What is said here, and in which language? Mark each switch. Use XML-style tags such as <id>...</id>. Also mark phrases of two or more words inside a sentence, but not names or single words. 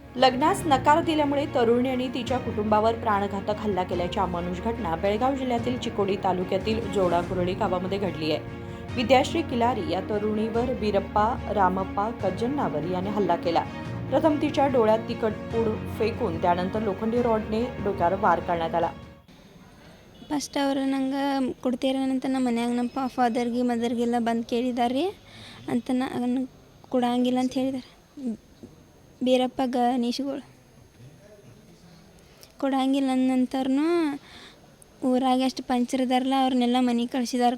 <mr>लग्नास नकार दिल्यामुळे तरुणीने तिच्या कुटुंबावर प्राणघातक हल्ला केल्याची अमानुष घटना बेळगाव जिल्ह्यातील चिकोडी तालुक्यातील जोडाकुरळी गावामध्ये घडली आहे. विद्याश्री किलारी या तरुणीवर बीरप्पा रामप्पा कज्जन्नावर याने हल्ला केला. प्रथम तिच्या डोळ्यात तिखटपूड फेकून त्यानंतर लोखंडी रॉडने डोक्यावर वार करण्यात आला.</mr> <kn>ಫಸ್ಟ್ ಅವರು ನಂಗೆ ಕೊಡ್ತೀರೇನಂತ ನಮ್ಮ ಮನ್ಯಾಗ ನಮ್ಮ ಫಾದರ್ಗೆ ಮದರ್ಗೆಲ್ಲ ಬಂದು ಕೇಳಿದಾರೆ ರೀ ಅಂತ ನಾನು ಕೊಡಂಗಿಲ್ಲ ಅಂತ ಹೇಳಿದಾರೆ. ಬೀರಪ್ಪ ಗಣೇಶ್ಗಳು ಕೊಡಂಗಿಲ್ಲ ಅಂದಂತರೂ ಊರಾಗ ಎಷ್ಟು ಪಂಚರದಾರಲ್ಲ ಅವ್ರನ್ನೆಲ್ಲ ಮನೆಗೆ ಕಳ್ಸಿದಾರೆ.</kn>